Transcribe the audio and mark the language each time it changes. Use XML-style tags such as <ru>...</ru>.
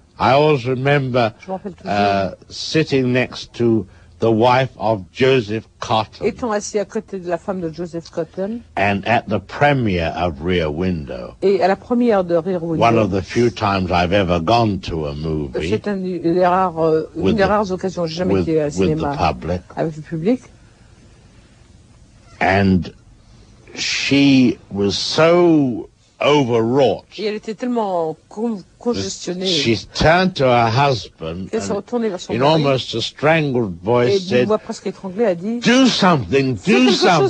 <en>I always remember sitting next to the wife of Joseph Cotton.</en> <fr>Étant assis à côté de la femme de Joseph Cotton.</fr> <en>And at the premiere of Rear Window.</en> <fr>Et à la première de Rear Window.</fr> <en>One of the few times I've ever gone to a movie.</en> <fr>C'est une des rares occasions où j'ai jamais été au cinéma avec le public.</fr> <en>And she was so overwrought.</en> <fr>Et elle était tellement congestionnée.</fr> <en>She turned to her husband and in almost a strangled voice said,</en> <fr>presque étranglée, a dit,</fr> <en>do something, do something.</en>